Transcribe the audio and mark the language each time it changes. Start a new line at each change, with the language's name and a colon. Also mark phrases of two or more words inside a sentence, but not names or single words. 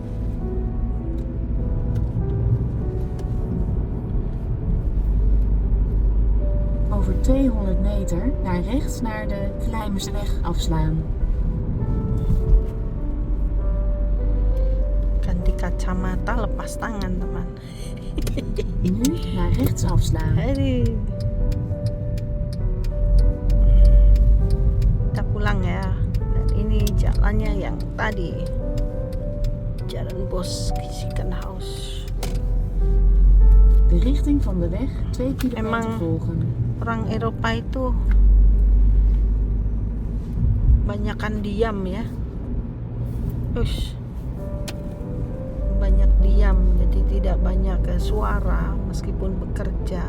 Dutch: Over 200 meter naar rechts naar de Vlijmerseweg afslaan.
Indonesian: Ganti kacamata, lepas tangan teman.
Dutch: Nu naar rechts afslaan.
Indonesian: Aduh. Kita pulang ya. Dan ini jalannya yang tadi, Jalan Bos Ziekenhuis.
Dutch: De richting van de weg 2 kilometer
Indonesian: Emang
Dutch: volgen.
Indonesian: Orang Eropa itu banyakan diam ya. Banyak diam, jadi tidak banyak suara meskipun bekerja.